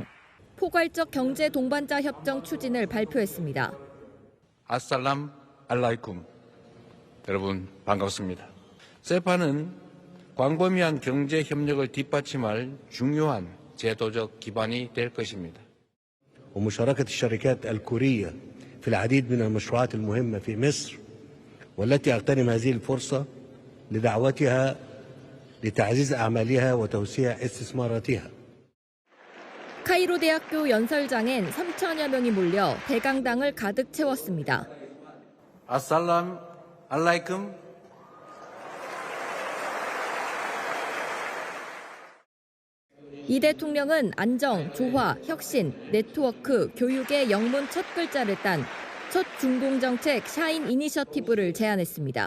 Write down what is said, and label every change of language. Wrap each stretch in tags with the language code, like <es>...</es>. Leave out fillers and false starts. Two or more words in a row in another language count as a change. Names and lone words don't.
<ko>포괄적 경제 동반자 협정 추진을 발표했습니다.</ko> <ar>السلام عليكم.</ar> <ko>여러분 반갑습니다. 세파는 광범위한 경제 협력을 뒷받침할 중요한 제도적 기반이 될 것입니다.</ko> <ar>ومشاركة الشركات الكورية في العديد من المشروعات المهمة في مصر والتي أغتنم هذه الفرصة لدعوتها لتعزيز أعمالها وتوسيع استثماراتها.</ar> <ko>카이로 대학교 연설장엔 3천여 명이 몰려 대강당을 가득 채웠습니다.</ko> <ar>السلام عليكم.</ar> <ko>이 대통령은 안정, 조화, 혁신, 네트워크, 교육의 영문 첫 글자를 딴 첫 중공정책 샤인 이니셔티브를 제안했습니다.</ko>